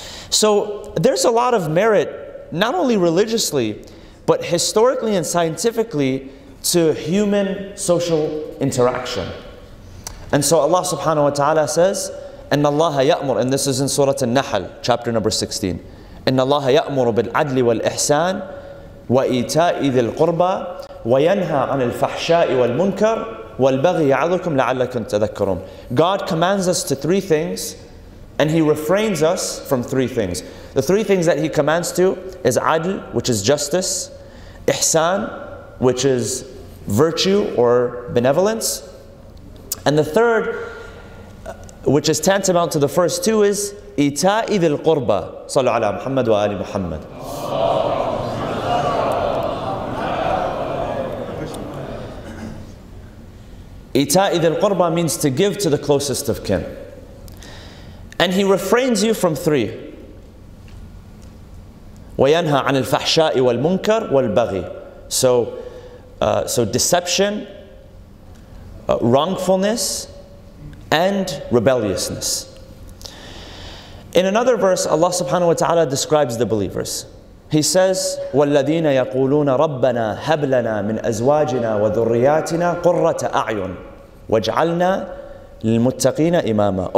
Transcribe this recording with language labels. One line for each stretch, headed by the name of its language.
English: So there's a lot of merit, not only religiously, but historically and scientifically, to human social interaction. And so Allah subhanahu wa ta'ala says,
Arabic: إن الله يأمر,
English: and this is in Surah An-Nahl, chapter number 16.
Arabic: إن الله يأمر بالعدل والإحسان وإيتاء ذي القربى وينهى عن الفحشاء والمنكر والبغي يعظكم لعلكم تذكرون.
English: God commands us to 3 things, and He refrains us from 3 things. The 3 things that He commands to is adl, which is justice, ihsan, which is virtue or benevolence, and the third, which is tantamount to the first 2, is
Arabic: إيتاء ذي القربى. صلوا على محمد وآل محمد. إيتاء ذي القربى
English: means to give to the closest of kin. And He refrains you from 3.
Arabic: وينهى عن الفحشاء والمنكر والبغي.
English: So deception, wrongfulness, and rebelliousness. In another verse, Allah subhanahu wa ta'ala describes the believers. He says,
Arabic: وَالَّذِينَ يَقُولُونَ رَبَّنَا هَبْ لَنَا مِنْ أَزْوَاجِنَا وَذُرِّيَّاتِنَا قُرَّةَ أَعْيُنٍ وَاجْعَلْنَا لِلْمُتَّقِينَ إِمَامًا.